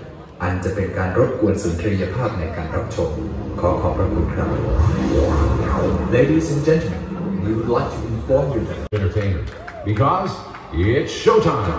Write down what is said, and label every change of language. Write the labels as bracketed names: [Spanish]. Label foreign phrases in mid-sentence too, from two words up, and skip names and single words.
[Thai] อันจะเป็นการรบกวนสุนทรียภาพในการรับชมขอขอบพระคุณครับ [English] Ladies and gentlemen, we would like to inform you that entertainment because it's showtime.